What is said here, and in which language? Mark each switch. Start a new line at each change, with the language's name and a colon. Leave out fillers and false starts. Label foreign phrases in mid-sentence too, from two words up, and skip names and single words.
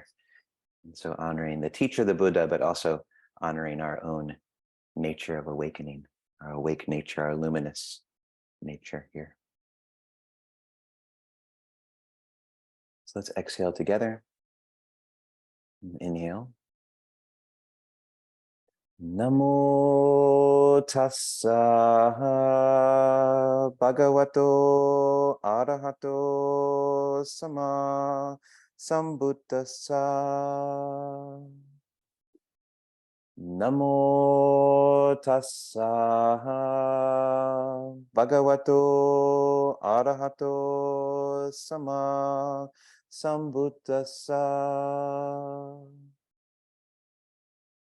English: And so honoring the teacher, the Buddha, but also honoring our own nature of awakening, our awake nature, our luminous nature here. So let's exhale together. Inhale.
Pali: Namo tassa bhagavato arahato sama sambuddhassa. Namo tassa bhagavato arahato sama sambuddhassa.